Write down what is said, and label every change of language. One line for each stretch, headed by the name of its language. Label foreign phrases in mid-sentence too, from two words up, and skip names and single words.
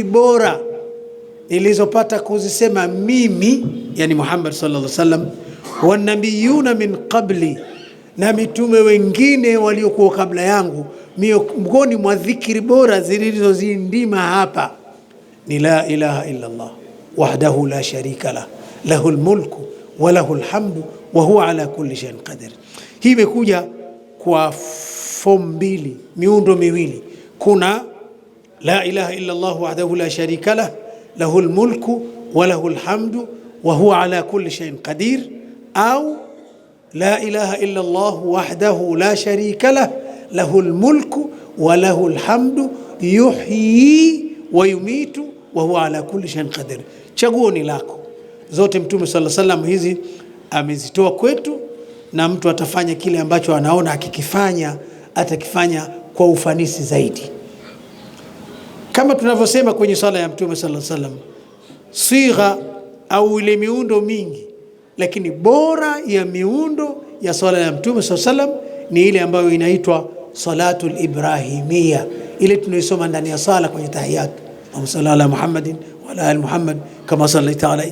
Swahili: bora nilizopata kuzisema mimi, yani Muhammad
Arabic: صلى الله عليه وسلم, والنبيون من قبلي,
Swahili: na mitume wengine waliokuwa kabla yangu, miongoni mwa dhikri bora zilizozindima hapa ni
Arabic: لا إله إلا الله وحده لا شريك له، له الملك وله الحمد وهو على كل شيء قدير.
Swahili: Hii imekuja kwa form mbili, miundo miwili.
Arabic: Kuna لا إله إلا الله وحده لا شريك له، له الملك وله الحمد وهو على كل شيء قدير، au لا إله إلا الله وحده لا شريك له، له الملك وله الحمد يحيي ويميت وهو على كل شيء قدير.
Swahili: Chaguo ni lako. Zote Mtume
Arabic: صلى الله عليه وسلم
Swahili: hizi amezitoa kwetu, na mtu atafanya kile ambacho anaona akikifanya atakifanya kwa ufanisi zaidi. Kama tunavyosema kwenye sala ya Mtume
Arabic: صلى الله عليه وسلم,
Swahili: sigha au ile miundo mingi, lakini bora ya miundo ya sala ya Mtume
Arabic: صلى الله عليه وسلم
Swahili: ni ile ambayo inaitwa
Arabic: الصلاة الإبراهيمية,
Swahili: ile tunaisoma ndani ya sala kwenye tahiyat,
Arabic: اللهم صل على محمد وعلى آل محمد كما صليت عليه.